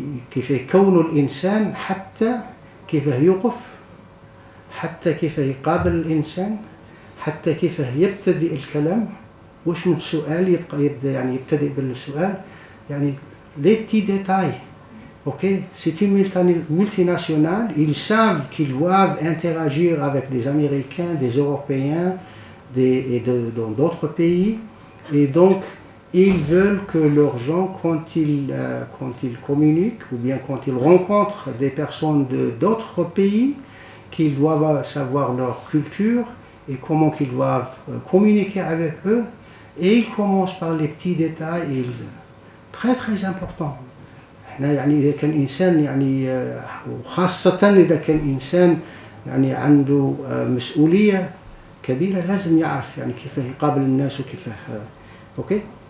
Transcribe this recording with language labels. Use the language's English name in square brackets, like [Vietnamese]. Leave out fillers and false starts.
[Arabic] كيف يكون الإنسان حتى كيف يوقف حتى كيف يقابل الإنسان حتى كيف يبتدئ الكلام وش من سؤال يبدأ يعني يبتدئ بالسؤال يعني [French] les petits détails Ok, c'est une multinationale, ils savent qu'ils doivent interagir avec des Américains, des Européens dans d'autres pays, et donc ils veulent que leurs gens, quand ils communiquent ou bien quand ils rencontrent des personnes d'autres pays, qu'ils doivent savoir leur culture et comment qu'ils doivent communiquer avec eux, et ils commencent par les petits détails, très très importants. [Arabic] يعني إذا كان إنسان يعني وخاصة إذا كان إنسان يعني عنده مسؤولية كبيرة لازم يعرف يعني كيف يقابل الناس وكيف أوكي.